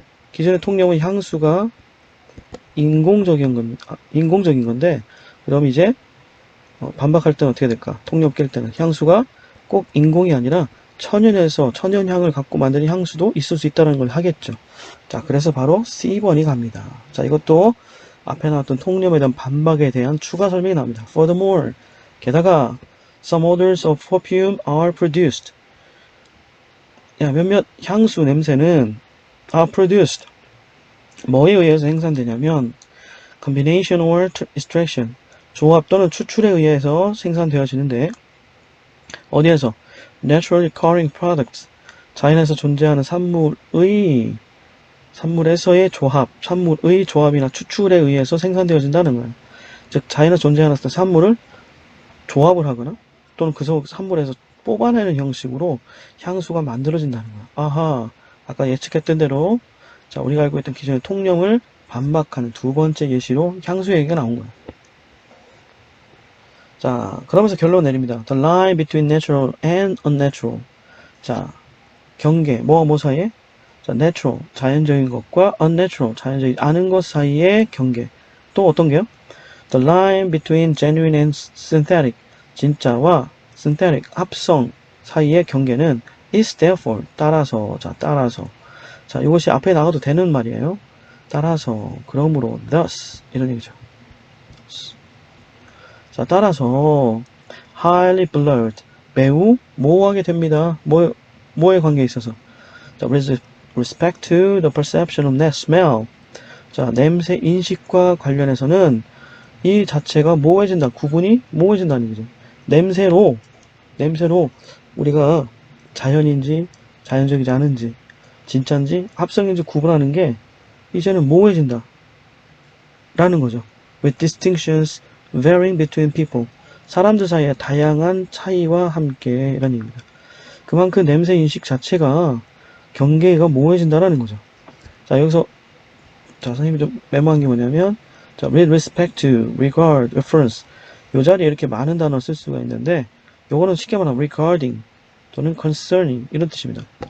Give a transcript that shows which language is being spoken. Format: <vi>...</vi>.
<ko>기존의 통념은 향수가 인공적인 건데, 그럼 이제 반박할 때는 어떻게 될까? 통념 깰 때는 향수가 꼭 인공이 아니라 천연에서 천연향을 갖고 만드는 향수도 있을 수 있다는 걸 하겠죠. 자, 그래서 바로 C번이 갑니다. 자, 이것도 앞에 나왔던 통념에 대한 반박에 대한 추가 설명이 나옵니다.</ko> <en>Furthermore,</en> <ko>게다가</ko> <en>some odors of perfume are produced.</en> <ko>야, 몇몇 향수 냄새는</ko> <en>are produced.</en> <ko>뭐에 의해서 생산되냐면</ko> <en>combination or extraction.</en> <ko>조합 또는 추출에 의해서 생산되어지는데 어디에서?</ko> <en>Naturally occurring products.</en> <ko>자연에서 존재하는 산물에서의 조합, 산물의 조합이나 추출에 의해서 생산되어진다는 거예요. 즉, 자연에서 존재하는 산물을 조합을 하거나 또는 그 산물에서 뽑아내는 형식으로 향수가 만들어진다는 거야. 아하, 아까 예측했던 대로 자, 우리가 알고 있던 기존의 통념을 반박하는 두 번째 예시로 향수 얘기가 나온 거야. 자, 그러면서 결론 내립니다.</ko> <en>The line between natural and unnatural.</en> <ko>자, 경계, 뭐와 뭐 사이에? 자, natural, 자연적인 것과 unnatural, 자연적이지 않은 것 사이의 경계. 또 어떤 게요?</ko> <en>The line between genuine and synthetic,</en> <ko>진짜와</ko> <en>synthetic,</en> <ko>합성 사이의 경계는</ko> <en>is therefore,</en> <ko>따라서. 자, 이것이 앞에 나가도 되는 말이에요. 따라서, 그러므로, thus, 이런 얘기죠. 자, 따라서,</ko> <en>highly blurred,</en> <ko>매우 모호하게 됩니다. 뭐에 관계에 있어서?</ko> <en>자, with respect to the perception of that smell.</en> <ko>자, 냄새 인식과 관련해서는 이 자체가 모호해진다. 구분이 모호해진다는 얘기죠. 냄새로 우리가 자연인지 자연적이지 않은지 진짜인지 합성인지 구분하는 게 이제는 모호해진다 라는 거죠.</ko> <en>With distinctions varying between people.</en> <ko>사람들 사이에 다양한 차이와 함께 이런 얘기입니다. 그만큼 냄새 인식 자체가 경계가 모호해진다라는 거죠. 자, 여기서 자, 선생님이 좀 메모한 게 뭐냐면 자,</ko> <en>with respect to, regard, reference.</en> <ko>이 자리에 이렇게 많은 단어 쓸 수가 있는데 요거는 쉽게 말하면 regarding 또는 concerning 이런 뜻입니다.</ko>